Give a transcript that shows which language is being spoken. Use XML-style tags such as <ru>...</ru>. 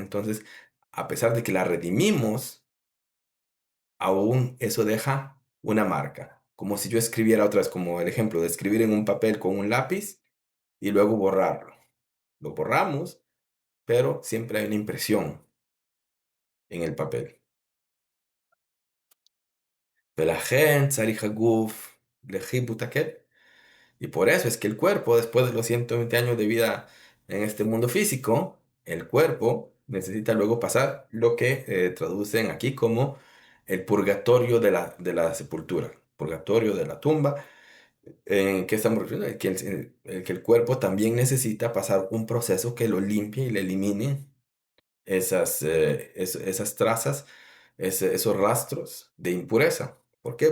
<es>Entonces, a pesar de que la redimimos, aún eso deja una marca. Como si yo escribiera otra vez, como el ejemplo de escribir en un papel con un lápiz y luego borrarlo. Lo borramos, pero siempre hay una impresión en el papel.</es> <he>ולכן צריך הגוף לחיבוט הקל.</he> <es>Y por eso es que el cuerpo, después de los 120 años de vida en este mundo físico, el cuerpo necesita luego pasar lo que traducen aquí como el purgatorio de la sepultura, purgatorio de la tumba. ¿En qué estamos refiriendo? Que el cuerpo también necesita pasar un proceso que lo limpie y le elimine esas trazas, esos rastros de impureza. ¿Por qué?</es>